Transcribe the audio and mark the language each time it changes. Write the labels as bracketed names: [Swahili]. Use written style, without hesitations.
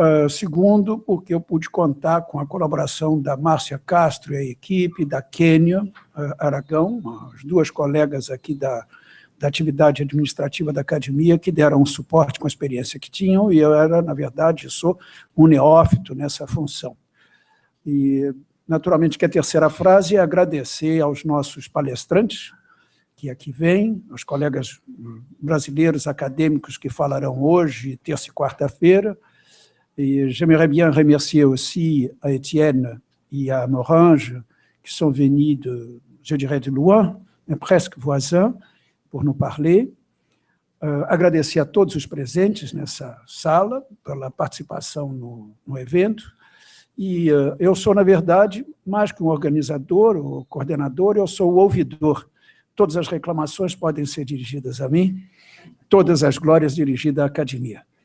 [Portuguese] Segundo, porque eu pude contar com a colaboração da Márcia Castro e a equipe, da Quênia Aragão, as duas colegas aqui da atividade administrativa da academia, que deram um suporte com a experiência que tinham, e eu na verdade, sou um neófito nessa função. E, naturalmente, que a terceira frase é agradecer aos nossos palestrantes, que aqui vêm, aos colegas brasileiros acadêmicos que falarão hoje, terça e quarta-feira. [French] Et j'aimerais bien remercier aussi à Étienne et à Morange, qui sont venus je dirais, de loin, mais presque voisins, por nos parler. [Portuguese] Agradecer a todos os presentes nessa sala pela participação no evento. E eu sou, na verdade, mais que um organizador ou coordenador, eu sou o ouvidor. Todas as reclamações podem ser dirigidas a mim, todas as glórias dirigidas à academia.